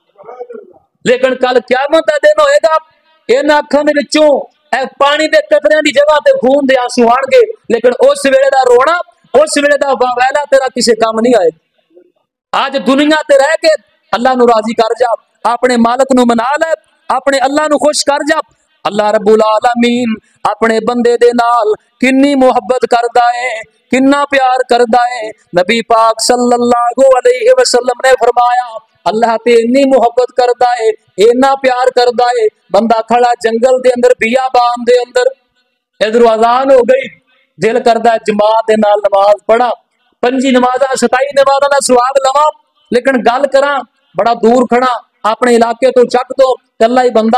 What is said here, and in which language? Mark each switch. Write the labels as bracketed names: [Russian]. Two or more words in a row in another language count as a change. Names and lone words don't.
[Punjabi] لیکن کل قیامت دا دن ہوئےگا، انہاں اکھاں دے وچوں پانی دے قطریاں دی جگہ تے خون دے آنسو آنگے، لیکن اس ویلے دا رونا، اس ویلے دا واویلا تیرا کسے کام نہیں آئے. آج دنیا تے رہ کے اللہ نوں راضی کر جا، اپنے مالک نوں منا لے، اپنے اللہ نوں خوش کر جا. अल्लाह [Arabic] رب العالمين [Punjabi] اپنے بندے دے نال کنی محبت کردا ہے، کنا پیار کردا ہے. نبی پاک [Arabic] صلى الله عليه وسلم [Punjabi] نے فرمایا اللہ تے انی محبت کردا ہے، انا پیار کردا ہے، بندہ کھڑا جنگل دے اندر بیابان دے اندر، ادھر اذان ہو گئی، دل کردا ہے جماعت دے نال نماز پڑھاں، 5 نمازاں 27 نمازاں دا ثواب لواں، لیکن گل کراں بڑا دور کھڑا اپنے علاقے تو چک تو کلا ہی بندہ.